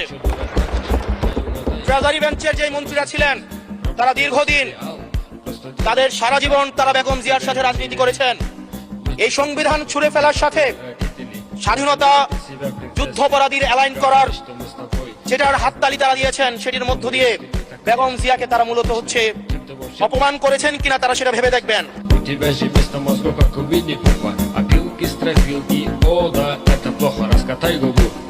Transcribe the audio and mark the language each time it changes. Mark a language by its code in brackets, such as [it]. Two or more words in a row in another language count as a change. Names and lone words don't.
[bn] ট্রেজারি বেঞ্চের যে মন্ত্রীরা ছিলেন তারা দীর্ঘদিন তাদের সারা জীবন তারা বেগম জিয়ার সাথে রাজনীতি করেছেন। এই সংবিধান ছুড়ে ফেলার সাথে স্বাধীনতা যুদ্ধাপরাধীর অ্যালাইন করার যেটার হাততালি তারা দিয়েছেন, সেটির মধ্য দিয়ে বেগম জিয়াকে তারা মূলত হচ্ছে অপমান করেছেন কিনা তারা সেটা ভেবে দেখবেন। [ru] У тебя же вместо мозгов, как у Винни-Пуха, опилки, строфилки, о да, это плохо, раскатай губу.